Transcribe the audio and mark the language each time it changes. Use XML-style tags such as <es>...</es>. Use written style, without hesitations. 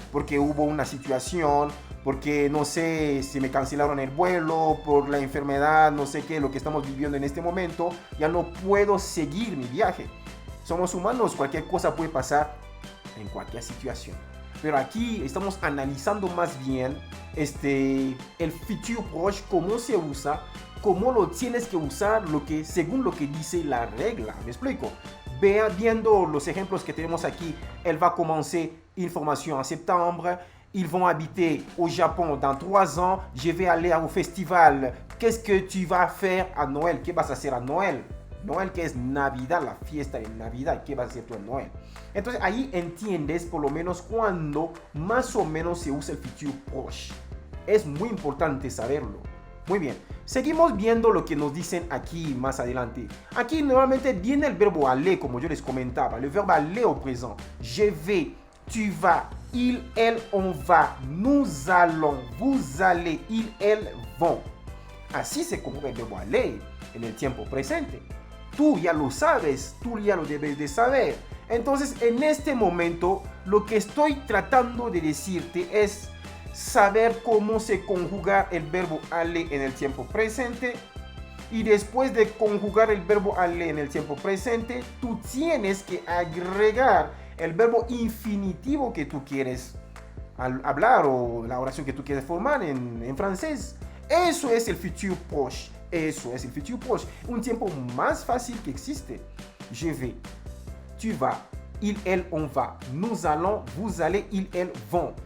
<es>Porque hubo una situación, porque no sé si me cancelaron el vuelo, por la enfermedad, no sé qué, lo que estamos viviendo en este momento, ya no puedo seguir mi viaje. Somos humanos, cualquier cosa puede pasar en cualquier situación. Pero aquí estamos analizando más bien el futur proche, cómo se usa, cómo lo tienes que usar, según lo que dice la regla. ¿Me explico? Viendo los ejemplos que tenemos aquí,</es> <fr>elle va commencer une formation en septembre, ils vont habiter au Japon dans 3 ans, je vais aller au festival. Qu'est-ce que tu vas faire à Noël?</fr> <es>¿Qué vas a hacer a Noël? Noel, que es Navidad, la fiesta de Navidad. ¿Qué vas a hacer tú en Noel? Entonces ahí entiendes por lo menos cuando más o menos se usa el futur proche. Es muy importante saberlo. Muy bien, seguimos viendo lo que nos dicen aquí más adelante. Aquí nuevamente viene el verbo aller, como yo les comentaba. El verbo</es> <fr>aller au présent. Je vais, tu vas, il, elle, on va, nous allons, vous allez, ils, elles vont.</fr> <es>Así se conjuga el verbo aller en el tiempo presente. Tú ya lo sabes, tú ya lo debes de saber. Entonces, en este momento, lo que estoy tratando de decirte es saber cómo se conjuga el verbo aller en el tiempo presente. Y después de conjugar el verbo aller en el tiempo presente, tú tienes que agregar el verbo infinitivo que tú quieres hablar o la oración que tú quieres formar en francés. Eso es el futur proche. Eso es el futur proche. Un tiempo más fácil que existe.</es> <fr>Je vais, tu vas, il, elle, on va, nous allons, vous allez, ils, elles vont.</fr>